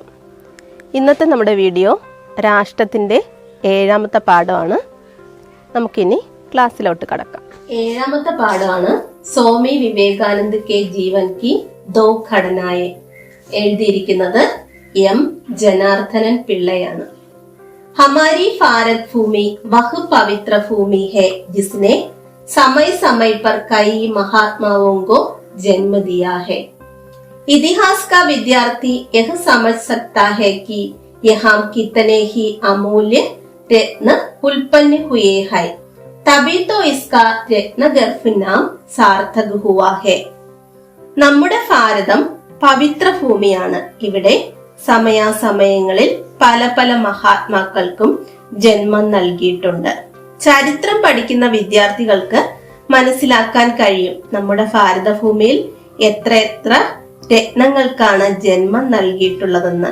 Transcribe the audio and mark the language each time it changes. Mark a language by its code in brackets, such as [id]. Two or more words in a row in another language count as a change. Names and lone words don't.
[ml] ഇന്നത്തെ നമ്മുടെ വീഡിയോ രാഷ്ട്രത്തിൻ്റെ 7ാമത്തെ പാഠമാണ്. നമുക്കിനി ക്ലാസ്സിലോട്ട് കടക്കാം. 7ാമത്തെ പാഠമാണ് സ്വാമി വിവേകാനന്ദ കെ ജീവൻ കി ദോ ഘടനായെ. എഴുതിയിരിക്കുന്നത് എം ജനാർദ്ദനൻ പിള്ളയാണ്. [hi] हमारी भारत भूमि वह पवित्र भूमि है जिसने समय समय पर कई महात्माओं को जन्म दिया है. इतिहास का विद्यार्थी यह समझ सकता है कि यहाँ कितने ही अमूल्य रत्न उत्पन्न हुए हैं, तभी तो इसका रत्नगर्भ नाम सार्थक हुआ है. [ml] നമ്മുടെ ഭാരതം പവിത്ര ഭൂമിയാണ്. ഇവിടെ സമയാസമയങ്ങളിൽ പല പല മഹാത്മാക്കൾക്കും ജന്മം നൽകിയിട്ടുണ്ട്. ചരിത്രം പഠിക്കുന്ന വിദ്യാർത്ഥികൾക്ക് മനസ്സിലാക്കാൻ കഴിയും നമ്മുടെ ഭാരതഭൂമിയിൽ എത്ര രത്നങ്ങൾക്കാണ് ജന്മം നൽകിയിട്ടുള്ളതെന്ന്.